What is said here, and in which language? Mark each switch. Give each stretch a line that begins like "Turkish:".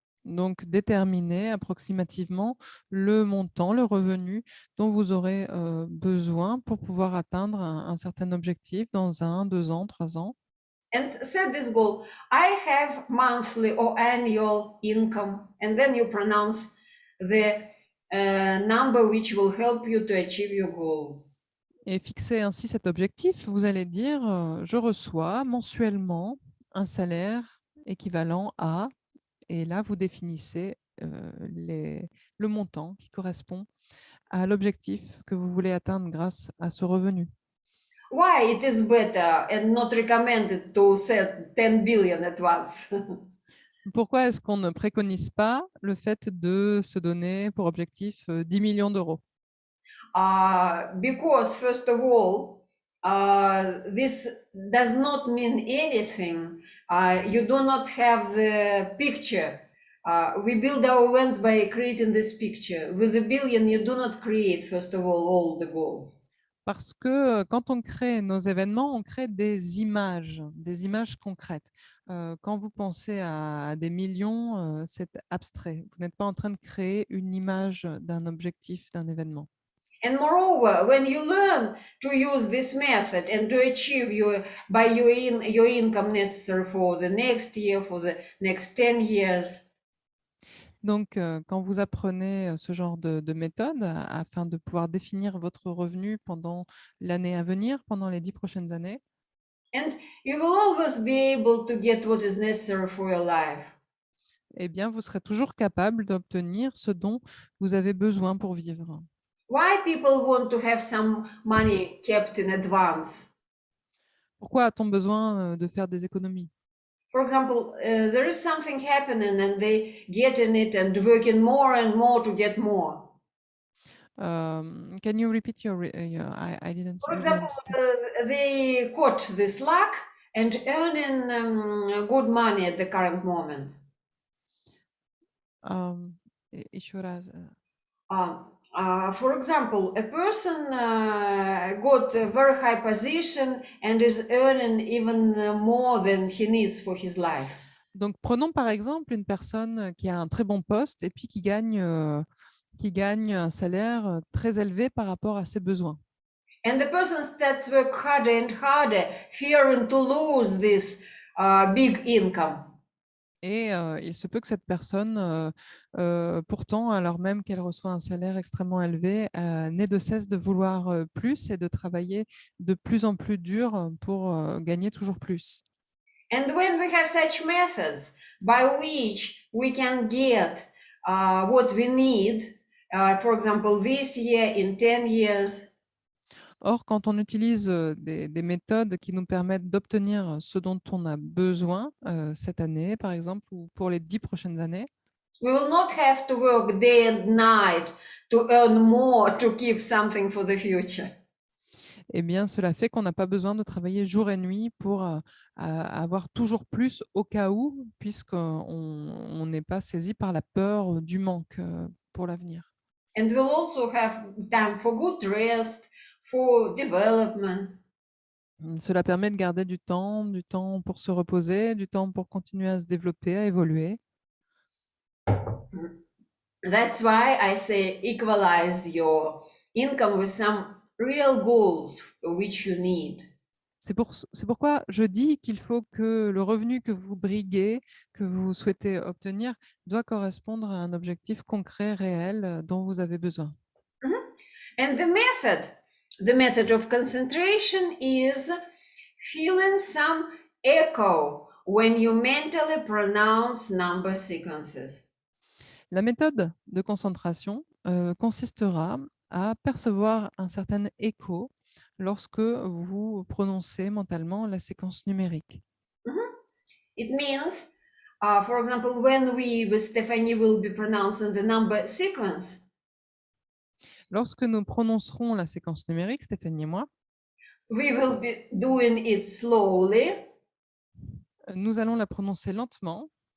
French: Donc, déterminez approximativement le montant, le revenu dont vous aurez besoin pour pouvoir atteindre un certain objectif dans 1, 2 ans, 3 ans.
English: And set this goal. I have monthly or annual income. And then you pronounce the number which will help you to achieve your goal.
French: Et fixez ainsi cet objectif. Vous allez dire, je reçois mensuellement un salaire équivalent à, et là, vous définissez le montant qui correspond à l'objectif que vous voulez atteindre grâce à ce revenu.
English: Why it is better and not recommended to set 10 billion at once?
French: Pourquoi est-ce qu'on ne préconise pas le fait de se donner pour objectif 10 millions d'euros?
English: Because first of all, this does not mean anything. You do not have the picture. We build our events by creating this picture. With the billion, you do not create, first of all the goals.
French: Parce que quand on crée nos événements, on crée des images concrètes. Quand vous pensez à des millions, c'est abstrait. Vous n'êtes pas en train de créer une image d'un objectif, d'un événement.
English: And moreover, when you learn to use this method and to achieve your income necessary for the next year, for the next 10 years.
French: Donc, quand vous apprenez ce genre de méthode afin de pouvoir définir votre revenu pendant l'année à venir, pendant les 10 prochaines années,
English: and you will always be able to get what is necessary for your life.
French: Eh bien, vous serez toujours capable d'obtenir ce dont vous avez besoin pour vivre.
English: why people want to have some money kept in advance?
French: Pourquoi a-t-on besoin de faire des économies?
English: For example, there is something happening and they get in it and working more and more to get more. Can you repeat I didn't For really example, understand. they caught this luck and earning good money at the current moment.
Russian: Еще раз.
English: For example, a person got a very high position and is earning even more than he needs for his life.
French: Donc, prenons par exemple une personne qui a un très bon poste et puis qui gagne un salaire très élevé par rapport à ses besoins.
English: And the person starts work harder and harder, fearing to lose this big income.
French: Et il se peut que cette personne, pourtant, alors même qu'elle reçoit un salaire extrêmement élevé, n'ait de cesse de vouloir plus et de travailler de plus en plus dur pour gagner toujours plus.
English: And when we have such methods by which we can get what we need, for example, this year, in 10 years,
French: Or, quand on utilise des méthodes qui nous permettent d'obtenir ce dont on a besoin cette année, par exemple, ou pour les 10 prochaines années,
English: we will not have to work day and night to earn more to keep something for the future.
French: eh bien, cela fait qu'on n'a pas besoin de travailler jour et nuit pour avoir toujours plus au cas où, puisqu'on n'est pas saisi par la peur du manque pour l'avenir.
English: And we'll also have time for good rest, for development.
French: Cela permet de garder du temps pour se reposer, du temps pour continuer à se développer, à évoluer.
English: That's why I say equalize your income with some real goals which you need.
French: C'est pourquoi je dis qu'il faut que le revenu que vous briguez, que vous souhaitez obtenir, doit correspondre à un objectif concret, réel, dont vous avez besoin.
English: And the method of concentration is feeling some echo when you mentally pronounce number sequences.
French: La méthode de concentration consistera à percevoir un certain écho lorsque vous prononcez mentalement la séquence numérique.
English: It means, for example, when we with Stephanie will be pronouncing the number sequence,
French: Lorsque nous prononcerons la séquence numérique, Stéphanie et moi,
English: we will be doing it slowly
French: nous allons la prononcer lentement